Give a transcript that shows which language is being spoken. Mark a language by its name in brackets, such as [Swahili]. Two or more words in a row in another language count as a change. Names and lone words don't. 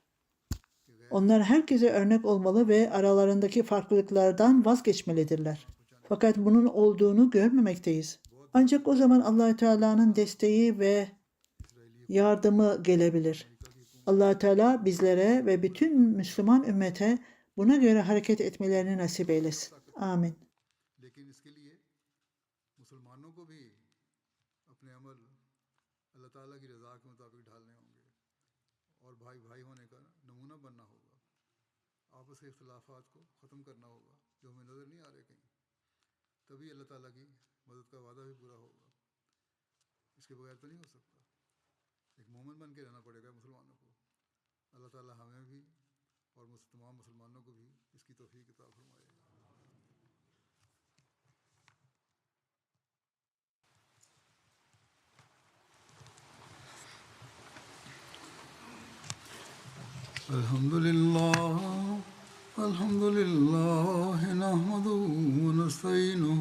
[Turkish] Onlar herkese örnek olmalı ve aralarındaki farklılıklardan vazgeçmelidirler. Fakat bunun olduğunu görmemekteyiz. Ancak o zaman Allah Teala'nın desteği ve yardımı gelebilir. Allah Teala bizlere ve bütün Müslüman ümmete buna göre hareket etmelerini nasip eylesin. Amin. [Hindi] लेकिन इसके लिए मुसलमानों को भी अपने अमल अल्लाह ताला की रज़ा के मुताबिक ढालने होंगे और भाई भाई होने का नमूना बनना होगा। आपस के इख्तिलाफात को ख़त्म करना होगा जो हमें नज़र नहीं आ रहे कहीं, तभी अल्लाह ताला की मदद का वादा भी पूरा होगा। इसके बगैर तो नहीं हो सकता। एक मोमिन बन के रहना पड़ेगा मुसलमानों को। अल्लाह ताला हमें भी और तमाम मुसलमानों को भी इसकी तौफीक अता फरमाए। [Arabic] الحمد لله نحمده ونستعينه